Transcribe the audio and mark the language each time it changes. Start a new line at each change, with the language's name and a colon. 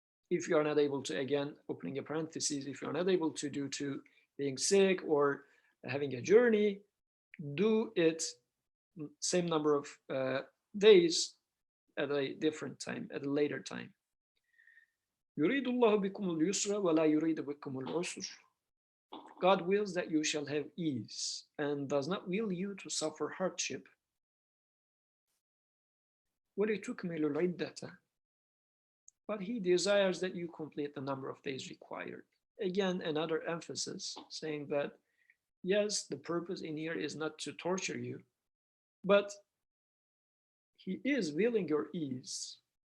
English: If you are not able to, again, opening a parenthesis, if you are not able to due to being sick or having a journey, do it same number of days at a different time, at a later time.
Arabic: يريد الله بكم اليسر ولا يريد بكم العسر.
English: God wills that you shall have ease and does not will you to suffer hardship.
Arabic: وَلِتُكْمِلُوا الْعِدَّةَ.
English: But he desires that you complete the number of days required. Again, another emphasis saying that, yes, the purpose in here is not to torture you, but he is willing your ease.